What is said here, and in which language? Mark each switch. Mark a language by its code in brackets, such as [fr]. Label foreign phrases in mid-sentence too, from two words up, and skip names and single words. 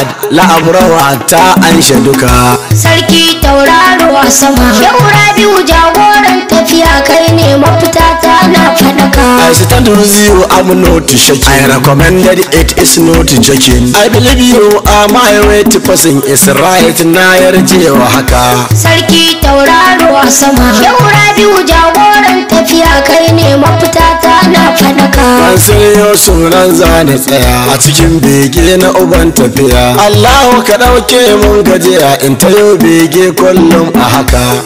[ha] La'abrawa ta anshe duka. Sarki tauraro a sama. Yau Rabiu jagoran tafiya, kai ne mafita ta na faɗaka. [en] I stand with you, I'm not shaking. I recommended it, is not joking. I believe you are my way to passing is right, [ha] na yarje wa haka. Sarki tauraro a sama. Yau Rabiu jagoran Tafiya kai ne mafita ta na faɗaka. Mansur Yusuf nan za ni tsaya a cikin bege na uban tafiya. Allahu ka ɗauke mun gajiya in ta yo bege kullum a haka.